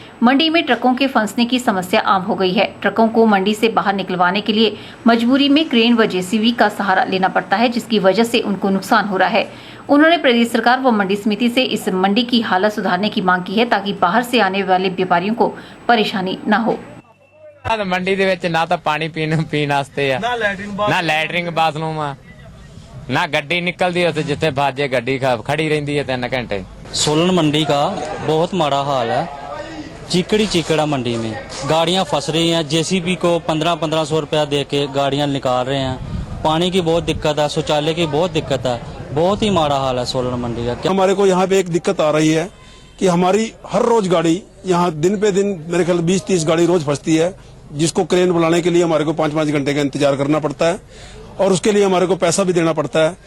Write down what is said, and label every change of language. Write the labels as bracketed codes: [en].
[hi] मंडी में ट्रकों के फंसने की समस्या आम हो गई है। ट्रकों को मंडी से बाहर निकलवाने के लिए मजबूरी में क्रेन व जेसीबी का सहारा लेना पड़ता है, जिसकी वजह से उनको नुकसान हो रहा है। उन्होंने प्रदेश सरकार व मंडी समिति से इस मंडी की हालत सुधारने की मांग की है, ताकि बाहर से आने वाले व्यापारियों को परेशानी न हो। [pa] ਮੰਡੀ ਦੇ ਵਿੱਚ ਨਾ ਤਾਂ ਪਾਣੀ ਪੀਣ ਵਾਸਤੇ ਆ, ਨਾ ਲੈਟਰਿੰਗ ਬਾਥਰੂਮ ਆ, ਨਾ ਗੱਡੀ ਨਿਕਲਦੀ ਉੱਥੇ, ਜਿੱਥੇ ਬਾਜੇ ਗੱਡੀ ਖੜੀ ਰਹਿੰਦੀ ਹੈ 3 घंटे। [hi] सोलन मंडी का बहुत माड़ा हाल है। चिकड़ा मंडी में गाड़ियां फंस रही हैं। जेसीबी को 1500 रुपया दे के गाड़ियां निकाल रहे हैं। पानी की बहुत दिक्कत है, शौचालय की बहुत दिक्कत है। बहुत ही माड़ा हाल है सोलन मंडी का। हमारे को यहाँ पे एक दिक्कत आ रही है कि हमारी हर रोज गाड़ी यहाँ दिन पे दिन मेरे ख्याल 20-30 गाड़ी रोज फंसती है, जिसको क्रेन बुलाने के लिए हमारे को 5-5 घंटे का इंतजार करना पड़ता है और उसके लिए हमारे को पैसा भी देना पड़ता है।